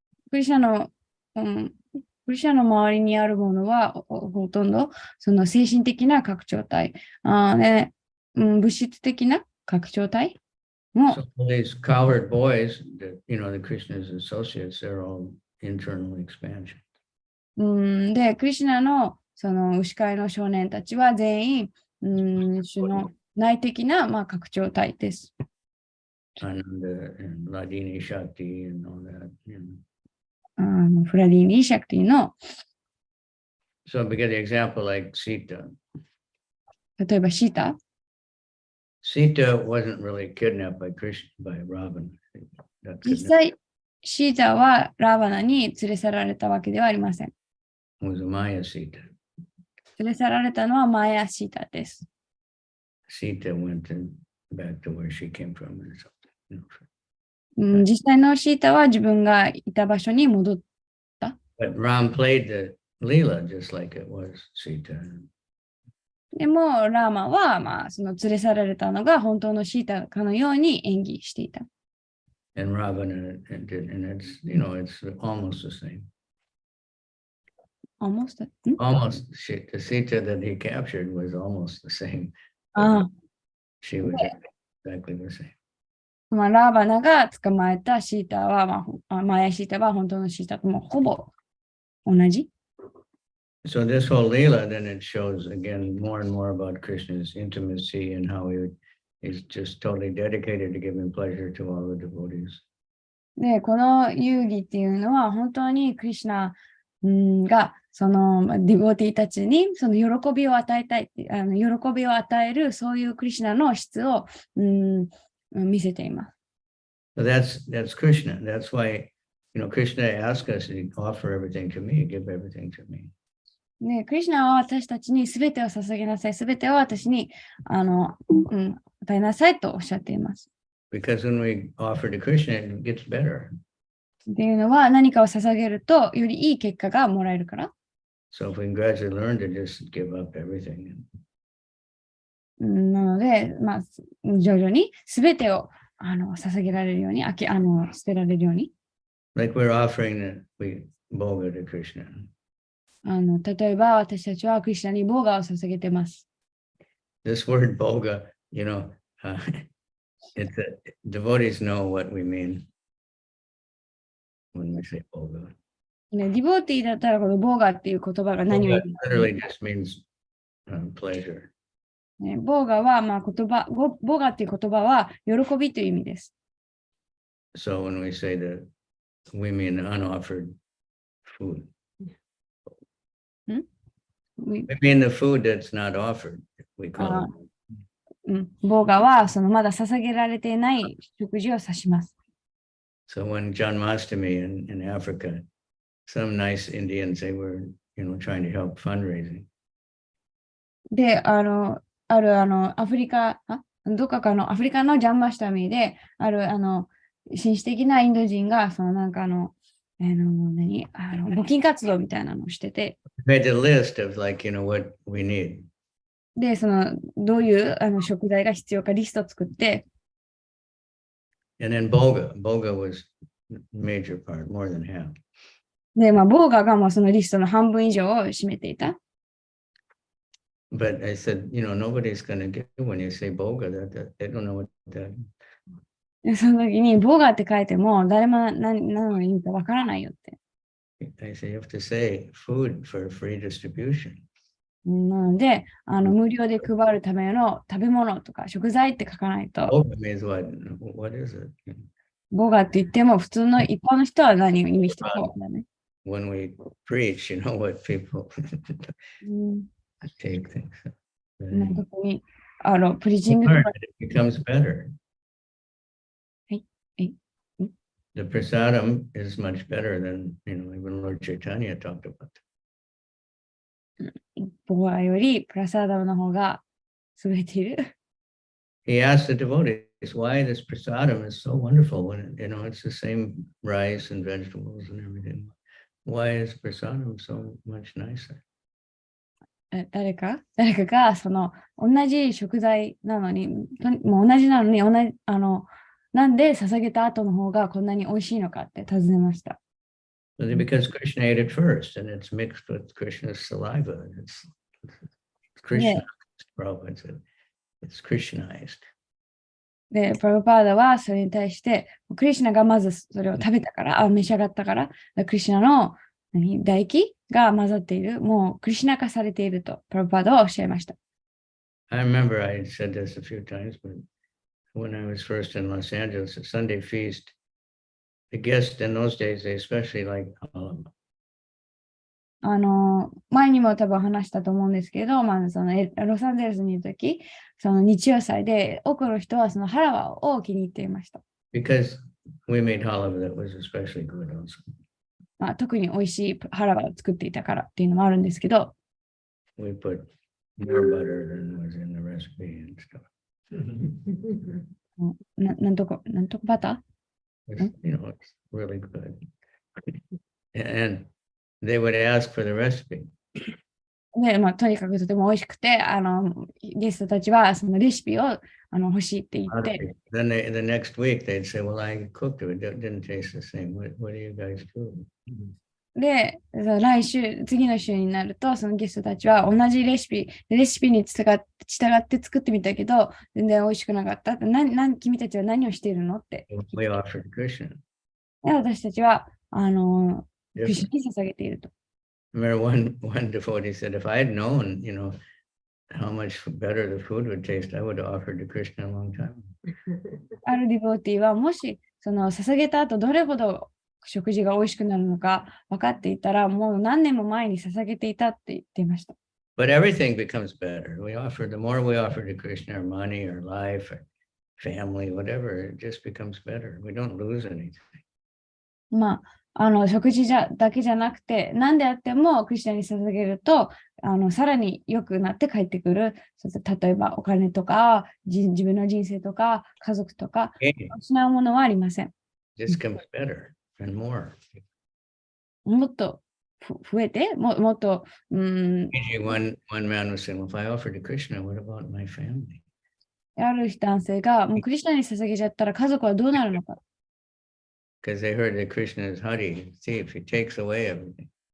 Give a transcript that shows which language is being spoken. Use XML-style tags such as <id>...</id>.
<ja>クリシャの、クリシャの周りにあるものはほとんどその精神的な拡張体、物質的な拡張体も。</ja> <en>So these cowherd boys that, you know, the Krishna's associates, they're all internal expansion.</en> <ja>で、クリシュナのその牛飼いの少年たちは全員、主の内的な、まあ、拡張体です。</ja> <en>And Ladini Shakti and all that. You know.</en> <ja>フラディーニ・シャクティの。</ja> <en>So we get the example like Sita.</en> <ja>例えばシータ。</ja> <en>Sita wasn't really kidnapped by Ravana.</en> <ja>実際、シータはラーバナに連れ去られたわけではありません。</ja> <en>Was a Maya Sita.</en> <ja>連れ去られたのはマヤシータです。</ja> <en>Sita went back to where she came from. Or something.</en> <ja>実際のシータは自分がいた場所に戻った。</ja> <en>But Ram played the Leela just like it was Sita.</en> <ja>でも、ラーマは、まあ、その連れ去られたのが本当のシータかのように演技していた。</ja> <en>And Ravana did, and it's, you know, it's almost the same. Almost? Almost. The Sita that he captured was almost the same. She was exactly the same.</en> <ja>まあ、ラーバナが捕まえたシータは、マヤシータは本当のシータともほぼ同じ。</ja> <en>So this whole Leela, then it shows again more and more about Krishna's intimacy and how he's just totally dedicated to giving pleasure to all the devotees.</en> <ja>で、この遊戯っていうのは本当にクリシュナがそのディボティたちにその喜びを与えたい、喜びを与えるそういうクリシュナの質を見せています。</ja> <en>So that's Krishna. That's why, you know, Krishna asked us to offer everything to me, give everything to me.</en> <ja>ね、クリシュナは私たちにすべてを捧げなさい、すべてを私に与えなさいとおっしゃっています。</ja> <en>Because when we offer to Krishna, it gets better.</en> <ja>っていうのは何かを捧げるとよりいい結果がもらえるから。</ja> <en>So if we can gradually learn to just give up everything.</en> <ja>なので、まあ、徐々にすべてを捧げられるように、捨てられるように。</ja> <en>Like we're offering the bhoga to Krishna.</en> <ja>例えば私たちはクリシュナにボーガを捧げてます。</ja> <en>This word bhoga, you know, devotees know what we mean when we say bhoga.</en> <ja>ね、ディボーティーだったらこのボーガっていう言葉が何を言うか。</ja> <en>Literally just means pleasure.</en> <ja>ね、ボーガは、まあ、ボーガっていう言葉は喜びという意味です。</ja> <en>So when we say that, we mean unoffered food. We mean the food that's not offered. We call it.</en> <ja>ボーガはそのまだ捧げられていない食事を指します。</ja> <en>So when Janmashtami in Africa, some nice Indians, they were, you know, trying to help fundraising.</en> <ja>で、アフリカ、どっかのアフリカのジャンマシタミで、紳士的なインド人が、そのなんか募金活動みたいなのをしてて。</ja> <en>Made a list of like, you know, what we need.</en> <ja>で、その、どういう食材が必要かリストを作って。</ja> <en>And then Boga was major part, more than half.</en> <ja>で、まあ、ボーガがもうそのリストの半分以上を占めていた。</ja> <en>But I said, nobody's going to get it when you say boga. They don't know what that.</en> <ja>でその時に、ボガって書いても、誰も何の意味かわからないよって。</ja> <en>I say you have to say food for free distribution.</en> <ja>なので、無料で配るための食べ物とか食材って書かないと。</ja> <en>Boga means what? What is it?</en> <ja>ボガって言っても、普通の一般の人は何を意味してるかわからない。</ja> <en>When we preach, what people</en> <ja>うん、</ja> <en>take things.</en> <ja>特に、プリチングとか。</ja> <en>It becomes better.</en> <ja>はい。</ja> <en>The prasadam is much better than, even Lord Chaitanya talked about.</en> <ja>ボガよりプラサーダムの方が優れている。</ja> <en>He asked the devotees why this prasadam is so wonderful when it's the same rice and vegetables and everything. Why is prasadam so much nicer?</en> <ja>誰かが同じ食材なのに、もう同じなのになんで捧げた後の方がこんなに美味しいのかって尋ねました。</ja> <en>Because Krishna ate it first, and it's mixed with Krishna's saliva. It's Krishna. Prabhupada said it's Krishnized.</en> <ja>で、プラブパーダはそれに対して、クリシュナがまずそれを食べたから、召し上がったから、クリシュナの唾液が混ざっている、もうクリシュナ化されていると、プラブパーダはおっしゃいました。</ja> <en>I remember I said this a few times, but when I was first in Los Angeles, a Sunday feast, the guests in those days, they especially like olive.</en> <ja>前にも多分話したと思うんですけど、ロサンゼルスにいるとき、日曜祭で多くの人はそのハラワを気に入っていました。</ja> <en>Because we made halava that was especially good also.</en> <ja>特に美味しいハラワを作っていたからっていうのもあるんですけど、</ja> <en>We put more butter than was in the recipe and stuff.</en> <ja>なんとかバター</ja> <en>It's really good. And they would ask for the recipe.</en> <ja>で、とにかくとても美味しくて、ゲストたちはそのレシピを欲しいって言って。</ja> <en>Then the next week they'd say, well, I cooked it. It didn't taste the same. What do you guys do?</en> <ja>で、次の週になると、そのゲストたちは同じレシピに従って作ってみたけど、全然美味しくなかった。君たちは何をしているのって。</ja> <en>We offered Krishna.</en> <ja>で、私たちは、クリシュナに捧げていると。</ja> <en>I remember one devotee said, if I had known, how much better the food would taste, I would have offered to Krishna a long time.</en> <ja>あるディボーティーは、もし、捧げた後、どれほど食事が美味しくなるのか分かっていたら、もう何年も前に捧げていたって言っていました。</ja> <en>But everything becomes better. The more we offer to Krishna, our money, our life, our family, whatever, it just becomes better. We don't lose anything.</en> <ja>食事だけじゃなくて、何であってもクリシュナに捧げると、さらに良くなって帰ってくる。例えばお金とか、自分の人生とか、家族とか、失うものはありません。</ja> <en>Just comes better and more.</en> <ja>もっと増えて、もっと、</ja> <en>One man was saying, well, if I offer to Krishna, what about my family?</en> <ja>ある男性が、もうクリシュナに捧げちゃったら家族はどうなるのか。</ja> <en>Because they heard that Krishna is Hari, thief, he takes away everything.</en>